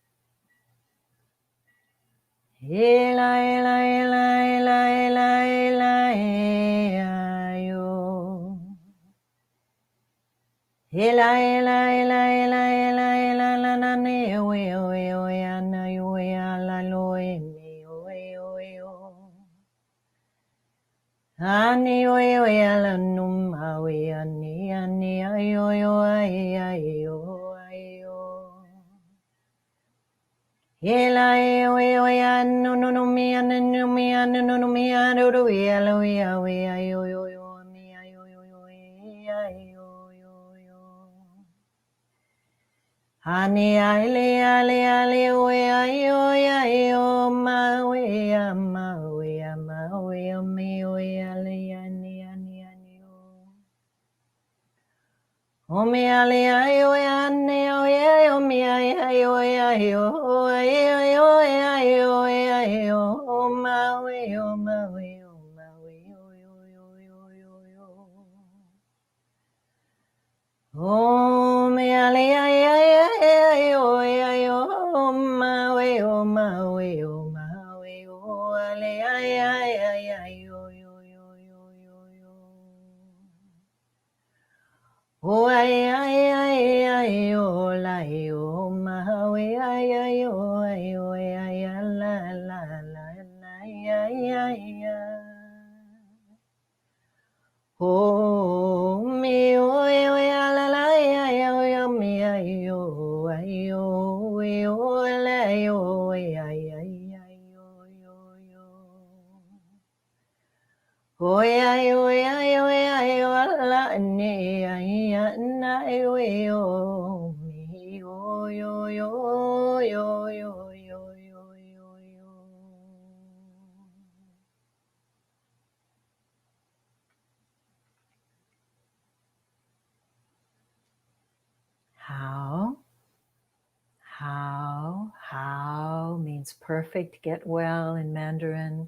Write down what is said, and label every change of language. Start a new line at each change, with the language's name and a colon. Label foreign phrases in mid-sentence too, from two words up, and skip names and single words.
English: Ela, ela, ela, ela, ela, ela, yo. Ela, ela, ela, ela, ela, ela, la, na, ne, we, we, we, ana, yo, we, ala, lo, me, we, we, o. Ani, we, we, ala, num, a, we, ani, ani, ayo, yo, ay, ay, yo, ay, yo. Ela e o no no no mi no no mi no no mi no do we alo we yo yo yo mi yo yo yo yo yo yo Hani ale ale ale we yo yo ma we mi we ale ani ani ani O me ale ayo ane o yo mi ayo ayo ayo ayo ayo o ma we o ma we o ma we yo yo yo yo yo yo O me ale ayo ayo ayo o ma we o ma we o ma we o ale ayo ayo yo yo yo yo yo O ay ay ay ay o la o ma we ay ay o ay o ay la la la la ay ay O mi o la la ay o mi ay o ay o la o ay ay o yo yo Oy ay oy ay oy ay la ni ay na ay o mi yo yo yo yo yo yo yo yo yo How means perfect, get well in Mandarin.